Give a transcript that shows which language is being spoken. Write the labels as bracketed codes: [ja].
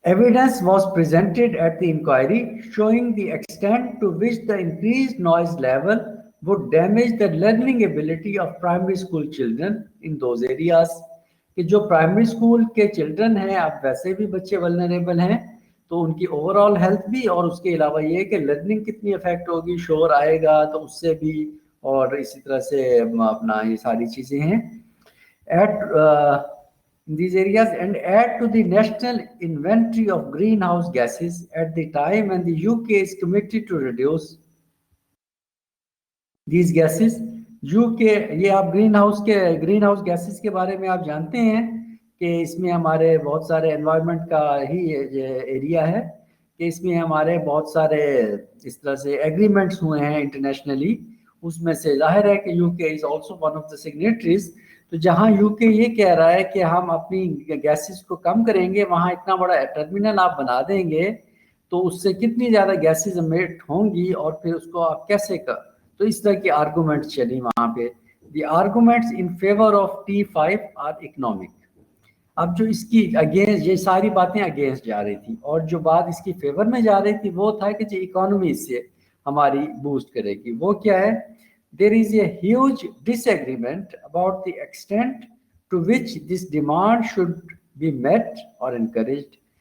[en] Evidence was presented at the inquiry showing the extent to which the increased noise level would damage the learning ability of primary school children in those areas. [ur] کہ جو primary school کے children ہیں اب ویسے بھی بچے vulnerable ہیں, تو ان کی اوور آل ہیلتھ بھی, اور اس کے علاوہ یہ کہ لرننگ کتنی افیکٹ ہوگی, شور آئے گا تو اس سے بھی, اور اسی طرح سے اپنا یہ ساری چیزیں ہیں. [en] At these areas and add to the national inventory of greenhouse gases at the time when the UK is committed to reduce these gases. [ur] UK, یہ آپ گرین ہاؤس گیسز کے بارے میں آپ جانتے ہیں کہ اس میں ہمارے بہت سارے انوائرمنٹ کا ہی ایریا ہے, کہ اس میں ہمارے بہت سارے اس طرح سے ایگریمنٹس ہوئے ہیں انٹرنیشنلی. اس میں سے ظاہر ہے کہ [en] U K is also one of the signatories. [ur] تو جہاں یو کے یہ کہہ رہا ہے کہ ہم اپنی گیسز کو کم کریں گے, وہاں اتنا بڑا ٹرمینل آپ بنا دیں گے تو اس سے کتنی زیادہ گیسز امیٹ ہوں گی, اور پھر اس کو آپ کیسے تو اس طرح کی آرگومنٹس چلی وہاں پہ. [en] The arguments in favour of T5 are economic. [ur] اب جو اس کی اگینسٹ, یہ ساری باتیں اگینسٹ جا رہی تھی, اور جو بات اس کی فیور میں جا رہی تھی وہ تھا کہ جو اکانومی اس سے ہماری بوسٹ کرے گی. وہ کیا ہے؟ [en] there is a huge disagreement about the extent to which this demand should be met or encouraged.